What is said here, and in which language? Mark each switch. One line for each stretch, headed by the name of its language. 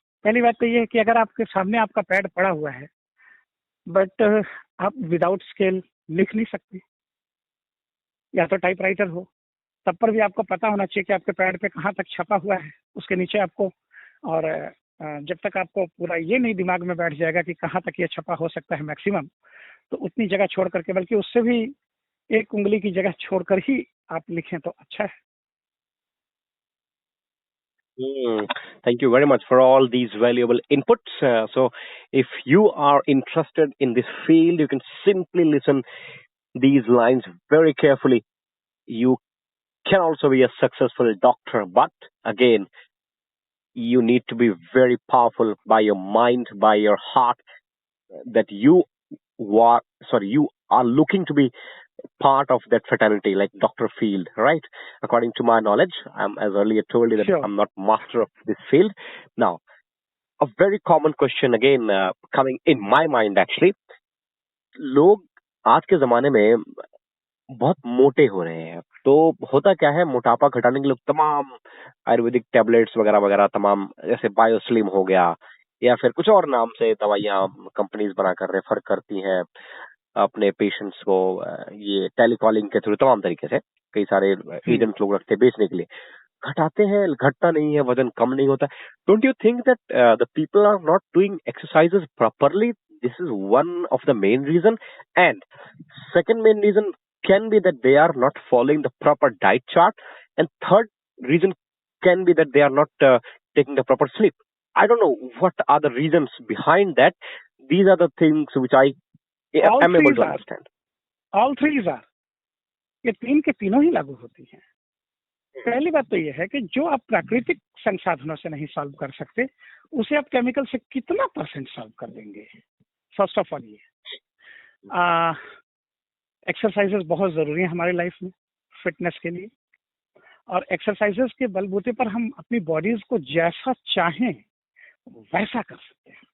Hindi: पहली बात तो ये है कि अगर आपके सामने आपका पैड पड़ा हुआ है बट आप विदाउट स्केल लिख नहीं सकते, या तो टाइपराइटर हो, तब पर भी आपको पता होना चाहिए कि आपके पैड पे कहाँ तक छपा हुआ है उसके नीचे आपको। और जब तक आपको पूरा ये नहीं दिमाग में बैठ जाएगा कि कहाँ तक ये छपा हो सकता है मैक्सिमम, तो उतनी जगह छोड़ करके, बल्कि उससे भी एक उंगली की जगह छोड़कर ही आप लिखें तो अच्छा है।
English: Thank you very much for all these valuable inputs. So, if you are interested in this field, you can simply listen these lines very carefully. You can also be a successful doctor, but again, you need to be very powerful by your mind, by your heart, that you are looking to be part of that fraternity, like Dr. Field, right? According to my knowledge, as earlier told you that Sure. I'm not master of this field. Now, a very common question again coming in my mind actually,
Hindi: लोग आज के जमाने में बहुत मोटे हो रहे हैं। तो होता क्या है, मोटापा घटाने के लिए तमाम आयुर्वेदिक टैबलेट्स वगैरह वगैरह तमाम, जैसे बायोस्लिम हो गया या फिर कुछ और नाम से दवाइयां कंपनीज बनाकर रेफर करती हैं अपने पेशेंट्स को, ये टेलीकॉलिंग के थ्रू तमाम तरीके से कई सारे एजेंट लोग रखते हैं बेचने के लिए। घटाते हैं, घटता नहीं है, वजन कम नहीं होता।
English: Don't you think that the people are not doing exercises properly? This is one of the main reason, and second main reason can be that they are not following the proper diet chart, and third reason can be that they are not taking the proper sleep. I don't know what are the reasons behind that. These are the things which I am able to understand. All three are,
Hindi: ये तीन के तीनों ही लागू होती हैं। पहली बात तो ये है कि जो आप प्राकृतिक संसाधनों से नहीं सॉल्व कर सकते, उसे आप केमिकल से कितना % सॉल्व कर देंगे। फर्स्ट ऑफ ऑल ये एक्सरसाइजेस बहुत ज़रूरी है हमारी लाइफ में फिटनेस के लिए, और एक्सरसाइजेस के बलबूते पर हम अपनी बॉडीज को जैसा चाहें वैसा कर सकते हैं।